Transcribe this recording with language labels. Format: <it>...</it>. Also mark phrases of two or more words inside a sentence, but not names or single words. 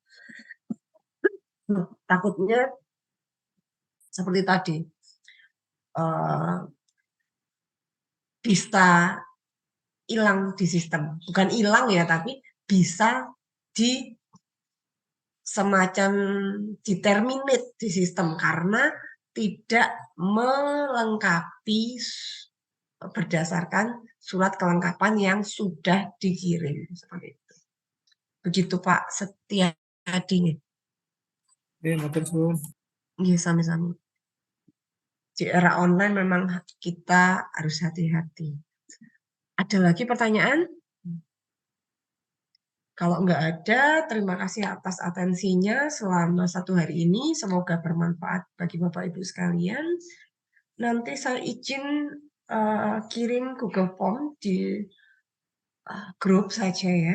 <id>Takutnya seperti tadi bisa hilang di sistem, bukan hilang ya, tapi bisa di semacam determinate di sistem karena tidak melengkapi berdasarkan surat kelengkapan yang sudah dikirim seperti itu. Begitu Pak Setiadi.</id> <jv>Matur suwun. Nggih, sami-sami.</jv> <id>Di era online memang kita harus hati-hati. Ada lagi pertanyaan? Kalau nggak ada, terima kasih atas atensinya selama 1 hari ini. Semoga bermanfaat bagi Bapak Ibu sekalian. Nanti saya izin kirim Google Form di grup saja ya.</id>